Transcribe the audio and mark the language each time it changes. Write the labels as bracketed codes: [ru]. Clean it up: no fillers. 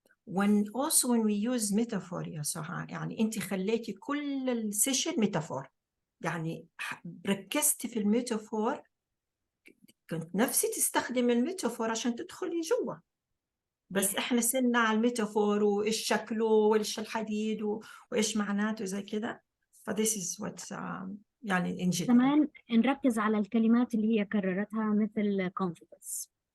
[en] when we use metaphor [ar] يا سهى، يعني أنت خليتي كل السيشن ميتافور، يعني ركزتي في الميتافور، كنت نفسي تستخدم الميتافور عشان تدخلي جوا، بس احنا سنة على الميتافور وايش شكله وايش الحديد وايش معناته زي كده. [en] this is what [ar] يعني [en] in general. [ar] كمان نركز على الكلمات اللي هي كررتها مثل confidence.